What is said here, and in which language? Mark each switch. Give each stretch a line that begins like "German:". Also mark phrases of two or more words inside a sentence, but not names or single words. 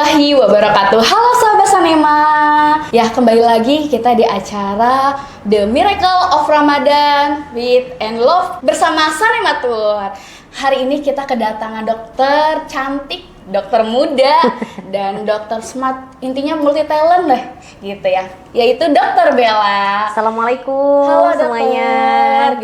Arabic: warahmatullahi wabarakatuh.
Indonesian: Halo sahabat Sanema. Ya, kembali lagi kita di acara The Miracle of Ramadan with and Love bersama Sanematur. Hari ini kita kedatangan dokter cantik, dokter muda, dan dokter smart. Intinya
English: multi talent
Indonesian: deh, gitu ya. Yaitu Dokter Bella.
Arabic: Assalamualaikum.
Indonesian: Halo semuanya. dokter.